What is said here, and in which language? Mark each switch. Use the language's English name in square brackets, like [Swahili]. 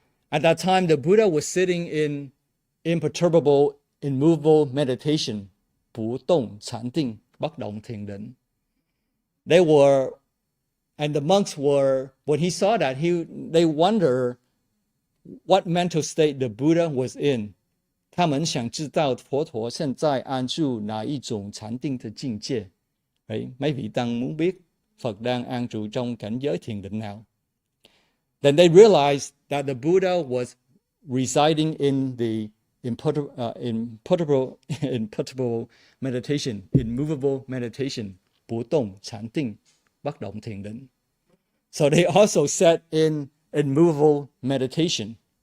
[English] At that time, the Buddha was sitting in imperturbable, immovable meditation, 不动禅定, 不动停定. And the monks were, when he saw that, they wonder what mental state the Buddha was in. [Chinese] 他们想知道佛陀现在安住哪一种禅定的境界. [English] Right? [Vietnamese] Mấy vị tăng muốn biết Phật đang an trụ trong cảnh giới thiền định nào. [English] Then they realized that the Buddha was residing in the imperturbable meditation, immovable meditation, 不动禅定, 不动停定. So they also sat in immovable meditation.